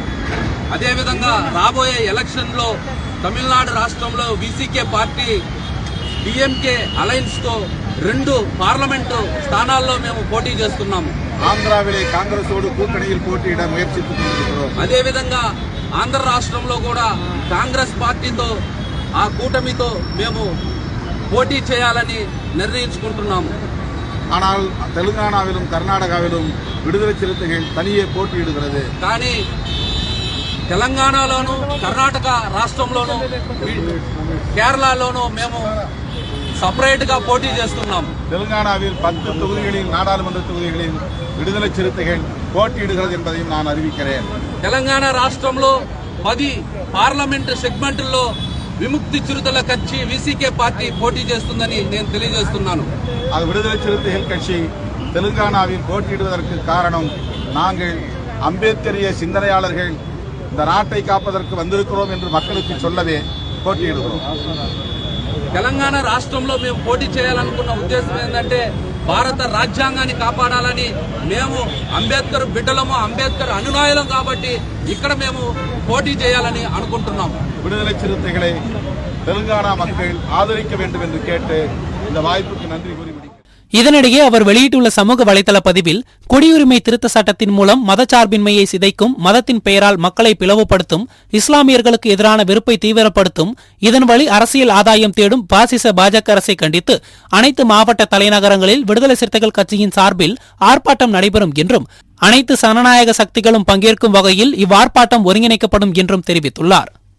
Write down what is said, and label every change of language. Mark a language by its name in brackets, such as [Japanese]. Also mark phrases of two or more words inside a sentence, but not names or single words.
[Telugu] అదేవిధంగా రాబోయే ఎలక్షన్ లో తమిళనాడు రాష్ట్రంలో వీసీకే పార్టీ డిఎంకే అలయన్స్ తో 2 పార్లమెంటు స్థానాల్లో మేము పోటీ చేస్తున్నాము. [Tamil] ஆந்திராவிலே காங்கிரசோடு கூட்டணியில் போட்டியிட முயற்சித்துக் கொண்டிருக்கிறோம். [Telugu] అదేవిధంగా ఆంధ్ర రాష్ట్రంలో కూడా కాంగ్రెస్ పార్టీతో ఆ కూటమితో మేము పోటీ చేయాలని నిర్ణయించుకుంటున్నాము. [Tamil] ஆனால் தெலுங்கானாவிலும் கர்நாடகாவிலும் விடுதலை சிறுத்தைகள் தனியே போட்டியிடுகிறது. [Telugu] కానీ తెలంగాణలోను, కర్ణాటక రాష్ట్రంలోను, కేరళలోను మేము సపరేట్ గా పోటీ చేస్తున్నాము. [Tamil] தெலுங்கானாவில் 10 தொகுதிகளில் நாடாளுமன்ற தொகுதிகளில் விடுதலை சிறுத்தைகள் போட்டியிடுகிறது என்பதையும் நான் அறிவிக்கிறேன். [Telugu] తెలంగాణ రాష్ట్రంలో 10 పార్లమెంటు సెగ్మెంట్లలో విముక్తి చిరుతల కచ్చి వీసీకే పార్టీ పోటీ చేస్తుందని నేను తెలియజేస్తున్నాను. [Tamil] அது விடுதலை சிறுத்தைகள் கட்சி தெலுங்கானாவில் போட்டியிடுவதற்கு காரணம் நாங்கள் அம்பேத்கரிய சிந்தனையாளர்கள் இந்த நாட்டை காப்பதற்கு வந்திருக்கிறோம் என்று மக்களுக்கு சொல்லவே போட்டியிடுகிறோம். [Telugu] తెలంగాణ రాష్ట్రంలో మేము పోటీ చేయాలనుకున్న ఉద్దేశం ఏంటంటే భారత రాజ్యాంగాన్ని కాపాడాలని. మేము అంబేద్కర్ బిడ్డలము, అంబేద్కర్ అనునాయులం కాబట్టి ఇక్కడ మేము పోటీ చేయాలని అనుకుంటున్నాము. [Tamil] விடுதலை சிறுத்தைகளை தெலுங்கானா மக்கள் ஆதரிக்க வேண்டும் என்று கேட்டு இந்த வாய்ப்புக்கு நன்றி கூறி இதனிடையே அவர் வெளியிட்டுள்ள சமூக வலைதள பதிவில் குடியுரிமை திருத்த சட்டத்தின் மூலம் மதச்சார்பின்மையை சிதைக்கும், மதத்தின் பெயரால் மக்களை பிளவுபடுத்தும், இஸ்லாமியர்களுக்கு எதிரான வெறுப்பை தீவிரப்படுத்தும், இதன் வழி அரசியல் ஆதாயம் தேடும் பாசிச பாஜக அரசை கண்டித்து அனைத்து மாவட்ட தலைநகரங்களில் விடுதலை சிறுத்தைகள் கட்சியின் சார்பில் ஆர்ப்பாட்டம் நடைபெறும் என்றும், அனைத்து சனநாயக சக்திகளும் பங்கேற்கும் வகையில் இவ்வார்ப்பாட்டம் ஒருங்கிணைக்கப்படும் என்றும் தெரிவித்துள்ளார்.